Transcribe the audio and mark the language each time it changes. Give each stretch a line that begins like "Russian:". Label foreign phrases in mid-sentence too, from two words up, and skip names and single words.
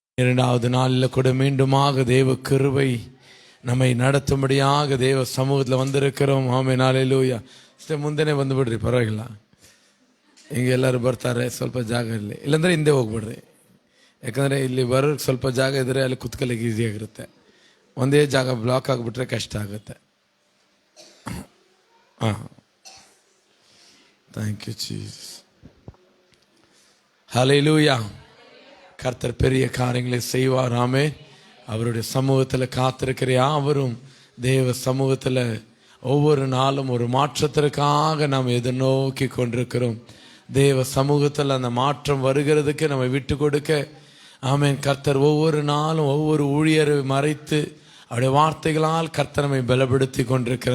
Tamil: இரண்டாவது நாளில் கூட மீண்டுமாக தேவ கிருபை நம்மை நடத்தும்படியாக தேவ சமூகத்தில் வந்திருக்கிறோம்.
Kannada: ಆಮೆನ್, ಹಲ್ಲೆಲೂಯಾ. ಮುಂದೆನೇ ಬಂದುಬಿಡ್ರಿ, ಪರವಾಗಿಲ್ಲ. ಹಿಂಗೆ ಎಲ್ಲರೂ ಬರ್ತಾರೆ, ಸ್ವಲ್ಪ ಜಾಗ ಇರಲಿ, ಇಲ್ಲಾಂದರೆ ಹಿಂದೆ ಹೋಗ್ಬಿಡ್ರಿ. ಯಾಕಂದರೆ ಇಲ್ಲಿ ಬರೋಕ್ಕೆ ಸ್ವಲ್ಪ ಜಾಗ ಇದ್ದರೆ ಅಲ್ಲಿ ಕುತ್ಕೊಳ್ಳಿಕ್ಕೆ ಈಸಿಯಾಗಿರುತ್ತೆ. ಒಂದೇ ಜಾಗ ಬ್ಲಾಕ್ ಆಗಿಬಿಟ್ರೆ ಕಷ್ಟ ಆಗುತ್ತೆ.
English: Thank you Jesus.
Tamil: ஹல்லேலூயா. கர்த்தர் பெரிய காரியங்களை செய்வார். ஆமென். அவருடைய சமூகத்தில் காத்திருக்கிற யாவரும் தேவ சமூகத்தில் ஒவ்வொரு நாளும் ஒரு மாற்றத்திற்காக நாம் எதிர்நோக்கி கொண்டிருக்கிறோம். தேவ சமூகத்தில் அந்த மாற்றம் வருகிறதுக்கு நம்ம விட்டு கொடுக்க, ஆமென், கர்த்தர் ஒவ்வொரு நாளும் ஒவ்வொரு ஊழியரை மறைத்து அவருடைய வார்த்தைகளால் கர்த்தர் நம்மை பலப்படுத்தி கொண்டிருக்கிறார்.